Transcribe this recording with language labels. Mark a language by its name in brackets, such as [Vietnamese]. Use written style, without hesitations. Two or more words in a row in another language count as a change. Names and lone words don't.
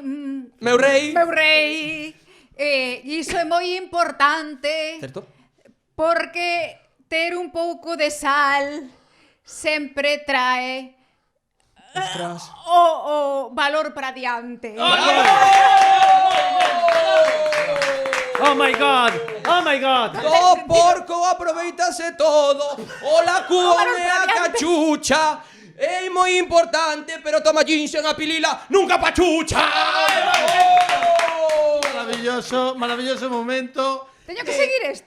[Galician] Meu rei. Meu rei. Iso é moi importante. Certo? Porque ter un pouco de sal sempre trae o valor para diante. [English] Oh my god! Oh my god! [Galician] O porco aproveitase todo. O la come a cachucha. É moi importante, pero toma ginseng a pilila, nunca pachucha. [Spanish] Maravilloso momento. [Galician] Teño que seguir isto.